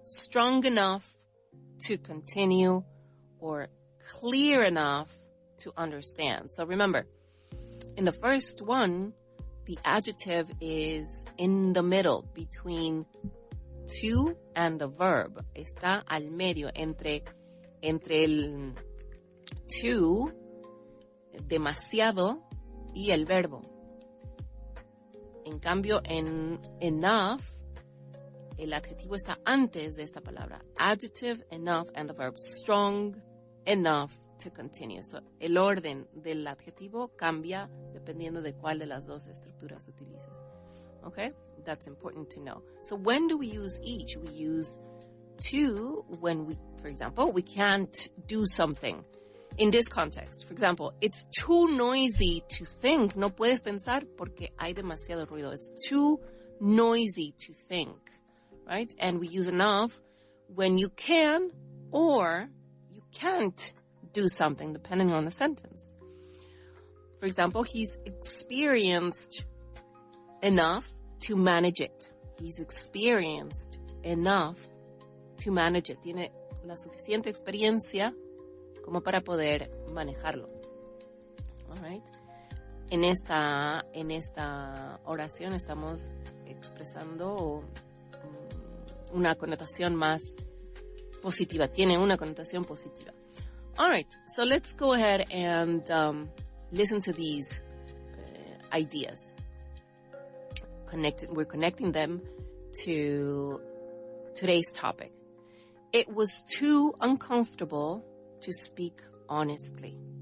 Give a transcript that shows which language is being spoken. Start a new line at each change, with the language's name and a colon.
English: Strong enough to continue, or clear enough to understand. So remember, in the first one, the adjective is in the middle between to and the verb.
Spanish: Está al medio entre el to, demasiado, y el verbo. En cambio, en enough, el adjetivo está antes de esta palabra.
English: Adjective, enough, and the verb. Strong enough to continue.
Spanish: So, el orden del adjetivo cambia dependiendo de cuál de las dos estructuras utilices.
English: Okay? That's important to know. So when do we use each? We use to when we, for example, we can't do something. In this context, for example, it's too noisy to think.
Spanish: No puedes pensar porque hay demasiado ruido.
English: It's too noisy to think, right? And we use enough when you can or you can't do something, depending on the sentence. For example, he's experienced enough to manage it. He's experienced enough to manage it.
Spanish: Tiene la suficiente experiencia como para poder manejarlo.
English: All right.
Spanish: En esta oración estamos expresando una connotación más positiva. Tiene una connotación positiva.
English: All right. So let's go ahead and listen to these ideas. We're connecting them to today's topic. It was too uncomfortable to speak honestly.